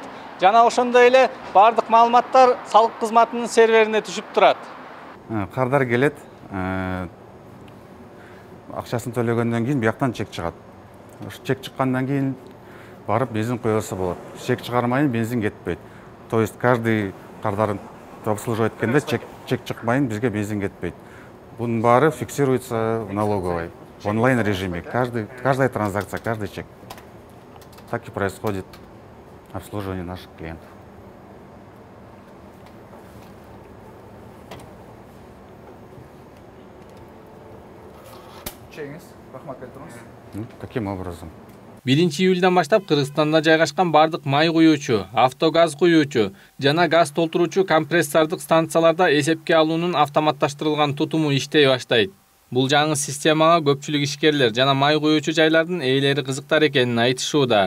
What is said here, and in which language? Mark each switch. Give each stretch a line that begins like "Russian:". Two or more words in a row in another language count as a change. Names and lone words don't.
Kyrgyz: Жана ошондой эле бардык маалыматтар салык кызматынын серверине түшүп турат. Кардар келет, акчасын төлөгөндөн кийин бияктан чек чыгат. Чек чыккандан кийин барып бензин куюлса болот. Чек чыгармайын бензин кетпейт.
Russian: То есть каждый
Kyrgyz: кардарын обслуживать эткенде чек чыкмайын бизге бензин кетпейт.
Russian: Бунун баары фиксируется в налоговой, в онлайн режиме. Каждая транзакция, каждый чек. Так и происходит обслуживание наших клиентов. Каким образом?
Kyrgyz: 1-июлдан баштап Кыргызстанда жайгашкан бардык май куюучу, автогаз куюучу жана газ толтуруучу компрессордук станцияларда эсепке алуунун автоматташтырылган тутуму иштей баштайт. Бул жаңы системага көпчүлүк ишкерлер жана май куюучу жайлардын ээлери кызыктар экенин айтышууда.